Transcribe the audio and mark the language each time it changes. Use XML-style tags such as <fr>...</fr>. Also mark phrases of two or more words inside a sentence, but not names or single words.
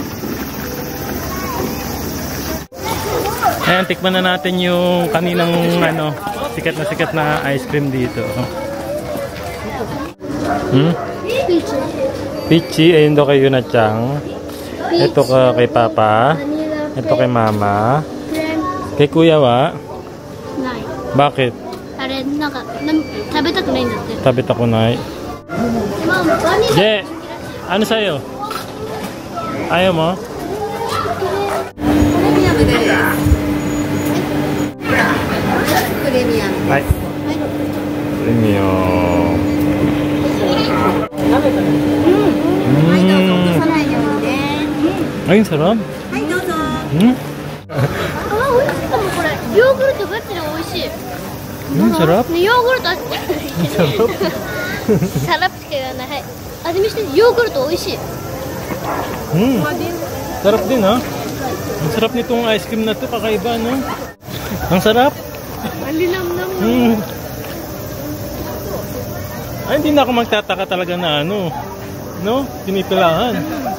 <tl>Ayan, tikman na natin yung kaninang sikat na ice cream dito. Peachy, ayun daw kay Yuna-chan. Ito kay Papa. Ito kay Mama. Kay Kuya wa?</tl> <ja>ない。</ja> <tl>Bakit?</tl> <ja>あれ、なんか、食べたくないんだって。</ja> <tl>Tabi ako na.</tl> <ja>まあ、バニラ。</ja> <tl>Je! Ano sa'yo? Ayaw mo?</tl> <ja>プレミアム。</ja> <tl>Ay. Premium.</tl> <ja>はい、どうぞ。落とさないようにね。</ja> <tl>Ayun, sarap.</tl> <ja>はい、どうぞ。 Hmm? あ、美味しいかも、これ。ヨーグルトガチで美味しい。</ja> <tl>Sarap.</tl> <ja>ね、ヨーグルト味。サラップしか言わない。はい。味見して、ヨーグルト美味しい。</ja> <tl>Sarap din, ha? Ang sarap nitong ice cream na to, kakaiba, no? Ang sarap. Ang linamnam. Ay, hindi na ako magtataka talaga na no?</tl>